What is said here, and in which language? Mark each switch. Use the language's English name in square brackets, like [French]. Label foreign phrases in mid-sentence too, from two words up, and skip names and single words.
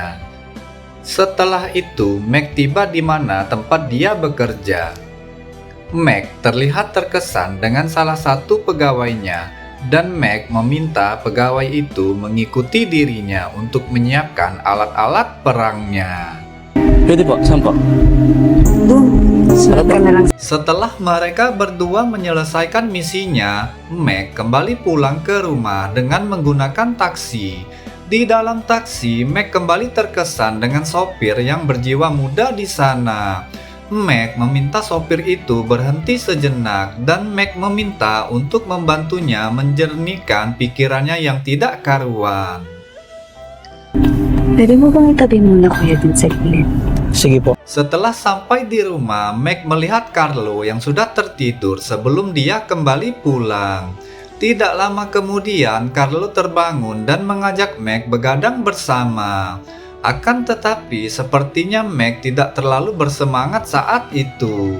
[Indonesian] Setelah itu, Meg tiba di mana tempat dia bekerja. Meg terlihat terkesan dengan salah satu pegawainya, dan Meg meminta pegawai itu mengikuti dirinya untuk menyiapkan alat-alat perangnya. [Filipino] Pwede po, saan po? [Indonesian] Setelah mereka berdua menyelesaikan misinya, Meg kembali pulang ke rumah dengan menggunakan taksi. Di dalam taksi, Meg kembali terkesan dengan sopir yang berjiwa muda di sana. Meg meminta sopir itu berhenti sejenak dan Meg meminta untuk membantunya menjernihkan pikirannya yang tidak karuan. [Filipino] Pwede mo bang itabi muna kuya dun sa gilid? Sige po. [Indonesian] Setelah sampai di rumah, Meg melihat Carlo yang sudah tertidur sebelum dia kembali pulang. Tidak lama kemudian, Carlo terbangun dan mengajak Meg begadang bersama. Akan tetapi, sepertinya Meg tidak terlalu bersemangat saat itu.